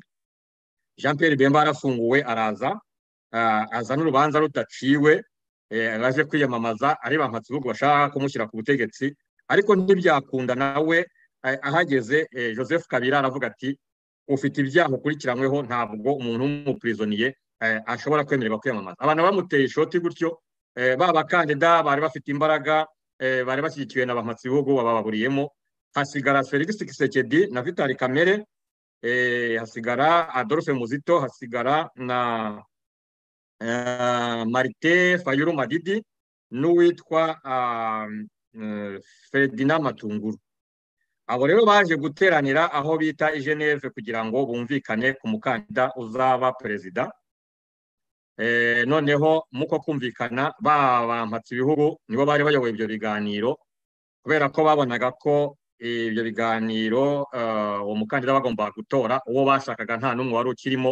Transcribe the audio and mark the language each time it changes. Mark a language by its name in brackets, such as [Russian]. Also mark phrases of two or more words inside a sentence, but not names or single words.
[Kinyarwanda] Jean Pierre Bemba arafunguwe, araza n'urubanza rudaciwe, baje kwiyamamaza ari ba Mpatsibihugu bashaka kumushyira ku butegetsi, ariko ntibyakunda nawe ahageze Joseph Kabila aravuga ati ufite ibyaha ukurikiranyweho, ntabwo umuntu w'umuprisonie ashobora kwemererwa kwiyamamaza. Abantu bamuteye ishoti gutyo, ba bakandida bari bafite imbaraga, bari bashyigikiwe na ba Mpatsibihugu bababuriyemo, hasigara Felix Tshisekedi na Vital Kamerhe, hasigara Adolphe Muzito, hasigara na Martin Fayulu Madidi n'uwitwa Ferdinand Matunguru. Abo rero baje guteranira aho bita i Geneve kugira ngo bumvikane ku mukandida uzaba perezida. Noneho muko kumvikana ba Mpatsibihugu nibo bari bayoboye ibyo biganiro, kubera ko babonaga ko ibyo biganiro uwo mukandida bagomba gutora uwo bashakaga nta n'umwe wari ukirimo.